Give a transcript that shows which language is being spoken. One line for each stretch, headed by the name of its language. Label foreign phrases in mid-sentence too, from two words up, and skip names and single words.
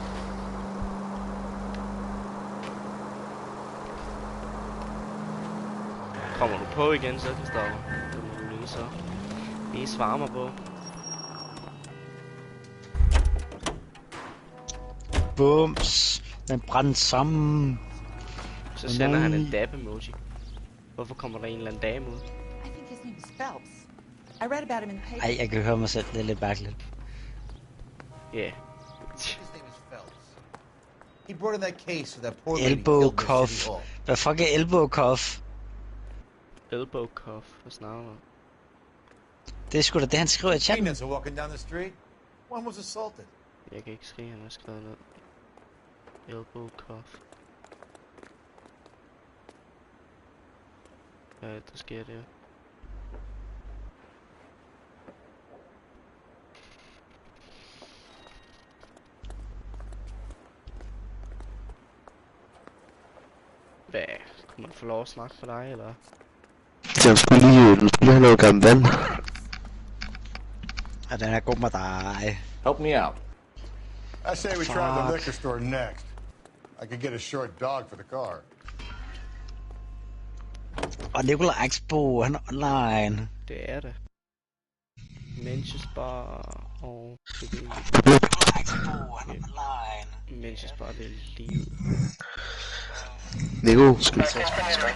Danish: Kommer du på igen, så Christoffer? Det må du lige svare mig på. Bums. Den brændte sammen. Så sender han en dab-emoji. Hvorfor kommer der en eller anden dame ud?
English: I think his name is Phelps. I read about him in the paper.
Danish: Ej, jeg kan høre mig selv. Det er lidt mærkeligt.
English: Yeah. He brought in that case of that poor lady Elbow killed in City cuff. Hall.
Danish: Hvad fuck er
English: elbow cuff? Elbow cuff.
Danish: Hvad snakker du om? Det er sgu da det, han skriver i chatten.
English: Peanuts are walking down the street. One was assaulted.
Danish: Jeg kan ikke skrive, han har skrevet ned.
English: Elbow cuff.
Danish: hvad der sker der. Hvad? Kunne man få lov at snakke for dig, eller? Du skulle have noget gammelt vand. Ja, den er god med dig.
English: Help me out. I say we try the liquor store next. I could get a short dog for the car.
Danish: Og Nikolaj Expo, han er online. Det er det. Mentions Bar og... Nikolaj Expo, han er online. Mentions Bar, det er livet. Nico, skal vi tage et spil skak?